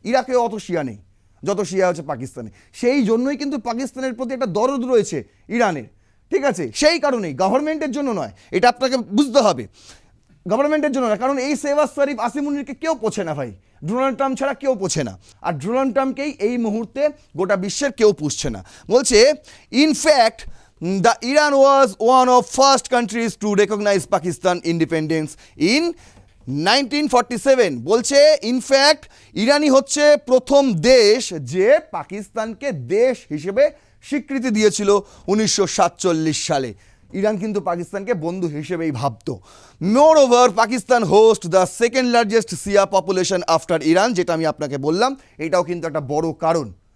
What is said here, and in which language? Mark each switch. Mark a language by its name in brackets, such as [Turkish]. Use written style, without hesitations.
[Bangla] ইরাকে অত শিয়া নেই যত শিয়া হচ্ছে পাকিস্তানে। সেই জন্যই কিন্তু পাকিস্তানের প্রতি একটা দরদ রয়েছে ইরানের, ঠিক আছে? সেই কারণেই, গভর্নমেন্টের জন্য নয়, এটা আপনাকে বুঝতে হবে, গভর্নমেন্টের জন্য না। কারণ এই শেহবাজ শরীফ, আসিম মুনিরকে কেউ পোছে না ভাই, ডোনাল্ড ট্রাম্প ছাড়া কেউ পোছে না। আর ডোনাল্ড ট্রাম্পকেই এই মুহূর্তে গোটা বিশ্বের কেউ পুষছে না। বলছে in fact [English] the Iran was one of first countries to recognize Pakistan independence in 1947। [Bangla] বলছে ইনফ্যাক্ট ইরানই হচ্ছে প্রথম দেশ যে পাকিস্তানকে দেশ হিসেবে স্বীকৃতি দিয়েছিল 1947 সালে। ইরান কিন্তু পাকিস্তানকে বন্ধু হিসেবেই ভাবতো। [English] moreover Pakistan host the second largest Shia population after Iran, [Bangla] যেটা আমি আপনাকে বললাম, এটাও কিন্তু একটা বড় কারণ।